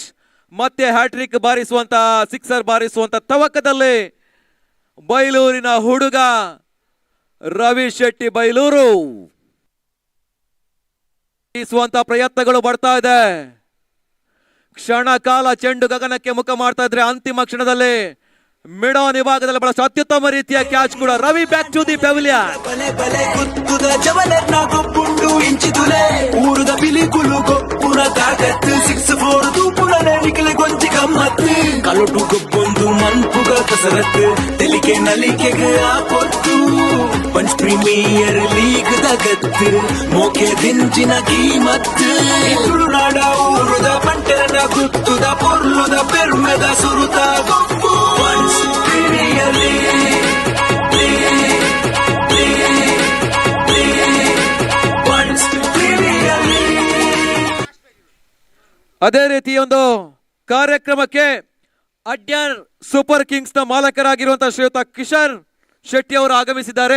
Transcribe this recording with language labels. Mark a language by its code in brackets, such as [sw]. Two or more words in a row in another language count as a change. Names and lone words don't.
[kn] ಮತ್ತೆ ಹ್ಯಾಟ್ರಿಕ್ ಬಾರಿಸುವಂತ ಸಿಕ್ಸರ್ ಬಾರಿಸುವಂತ ತವಕದಲ್ಲಿ ಬೈಲೂರಿನ ಹುಡುಗ ರವಿ ಶೆಟ್ಟಿ ಬೈಲೂರು ಪ್ರಯತ್ನಗಳು ಬರ್ತಾ ಇದೆ. ಕ್ಷಣ ಕಾಲ ಚೆಂಡು ಗಗನಕ್ಕೆ ಮುಖ ಮಾಡ್ತಾ ಇದ್ರೆ ಅಂತಿಮ ಕ್ಷಣದಲ್ಲಿ ಮಿಡೋ ವಿಭಾಗದಲ್ಲಿ ಬಹಳ ಅತ್ಯುತ್ತಮ ರೀತಿಯ ಕ್ಯಾಚ್ ಕೂಡ. [en] Ravi back to the pavilion. [tcy] ಬಲೆ ಬಲೆ ಕುತ್ತುದ ಜವಲರ್ನ ಗೊಬ್ಬುಂಡು ಇಂಚಿತುಲೆ ಊರುದ ಬಿಲಿಕುಲು ಗೊಪ್ಪುನ ತಾಕತ್ತು 6-4 ತೂಪುನನೆ ನಿಖಿಲ್ ಗೊಂಚಿ ಗಮ್ಮತ್ತು ಕಲುಟು ಗೊಬ್ಬೊಂದು ಮನ್ಪುಗ ಕಸರತ್ತು ತೆಲಿಕೆ ನಲಿಕೆಗೆ ಆ ಪೊತ್ತು ಪಂಚ್ ಪ್ರೀಮಿಯರ್ ಲೀಗ್ ದಗತ್ತು ಮೋಕೆ ದಿಂಚಿನ ಕೀಮತ್ತು ತುಳುನಾಡ ಊರುದ ಪಂಟರನ ಗುತ್ತುದ ಪೊರ್ಲುದ ಪೆರ್ಮೆದ ಸುರುತ ಗೊಬ್ಬು ಪಂಚ್ ಪ್ರೀಮಿಯರ್ [kn] ಅದೇ ರೀತಿ ಒಂದು ಕಾರ್ಯಕ್ರಮಕ್ಕೆ ಅಡ್ಯಾರ್ ಸೂಪರ್ ಕಿಂಗ್ಸ್ ನ ಮಾಲಕರಾಗಿರುವಂತಹ ಶ್ರೀಯುತ ಕಿಶನ್ ಶೆಟ್ಟಿ ಅವರು ಆಗಮಿಸಿದ್ದಾರೆ.